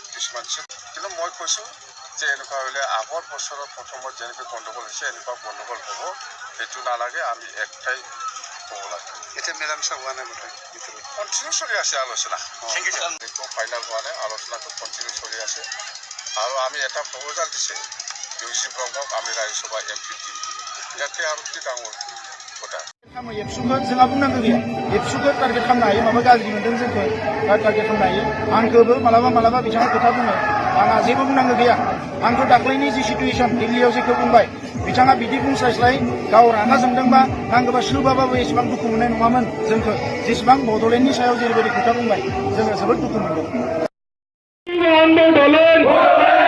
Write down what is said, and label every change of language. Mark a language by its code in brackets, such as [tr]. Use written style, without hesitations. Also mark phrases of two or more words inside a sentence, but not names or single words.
[as] কিছুমান কিন্তু মই কৈছোঁ যে এনেকুৱা হ'লে আগৰ বছৰৰ প্ৰথমত যেনেকৈ গণ্ডগোল হৈছে এনেকুৱা গণ্ডগোল হ'ব সেইটো নালাগে আমি একটাই হ'ব লাগে এতিয়া মিলামিছা হোৱা নাই কণ্টিনিউ চলি আছে আলোচনা ফাইনেল হোৱা নাই আলোচনাটো কণ্টিনিউ চলি আছে আৰু আমি এটা প্ৰপ'জাল দিছে ইউ ব্ৰহ্মক আমি ৰাজ্যসভা MP দিম ইয়াতে আৰু কি ডাঙৰ কথা [brx] एबसुखौ जोंहा बुंनांगौ गैया एबसुखौ टार्गेट खालामनो हायो माबा गाज्रि मोन्दों जोंखौ टार्गेट खालामनो हायो आंखौबो मालाबा बिथाङा खोथा बुङो आंहा जेबो बुंनांगौ गैया आंखौ दाख्लैनि जि सिटुएसन दिल्लीयाव जेखौ बुंबाय बिथाङा बिदि बुंस्लायस्लाय गाव रागा जोंदोंबा नांगौबा सोबाबाबो एसेबां दुखु मोननाय नङामोन जोंखौ जेसेबां बड'लेण्डनि सायाव जेरैबायदि खोथा बुंबाय जोङो जोबोद दुखु मोनदों